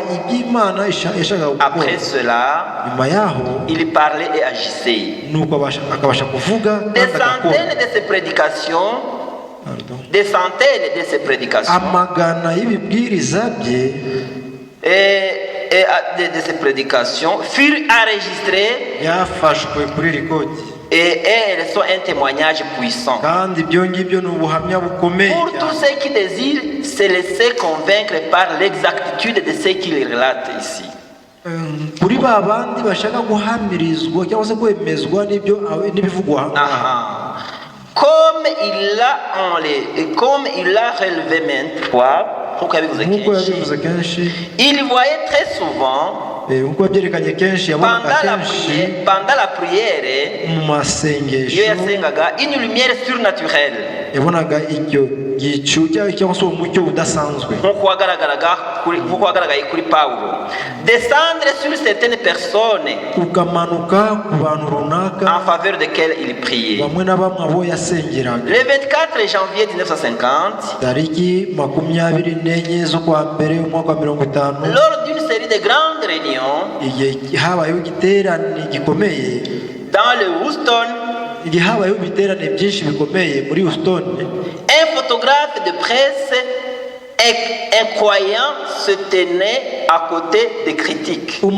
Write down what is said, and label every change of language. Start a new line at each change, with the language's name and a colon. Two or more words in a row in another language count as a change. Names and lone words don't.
French: Après cela, il parlait et agissait. Des centaines de ces prédications,
Kinyarwanda: amagana y'ibibwiriza bye
French: de ces prédications furent enregistrées
Kinyarwanda: yafashwe kuri record,
French: et elles sont un témoignage puissant
Kinyarwanda: kandi ibyo ngibyo ni ubuhamya bukomeye
French: pour tous ceux qui désirent se laisser convaincre par l'exactitude de ce qu'il relate ici.
Kinyarwanda: Kuri babandi bashaka guhamirizwa cyangwa se kwemezwa n'ibivugwa,
French: comme il l'a relevé maintes fois,
Kinyarwanda: nkuko yabivuze kenshi.
French: Il voyait très souvent pendant la prière
Kinyarwanda: iyo yasengaga
French: une lumière surnaturelle
Kinyarwanda: nkuko wagaragaye kuri Paulo
French: descendre sur certaines personnes en faveur desquelles il priait. Le 24 janvier 1950 lors d'une série de grandes réunions dans le Houston, un photographe de presse incroyant se tenait à côté des critiques.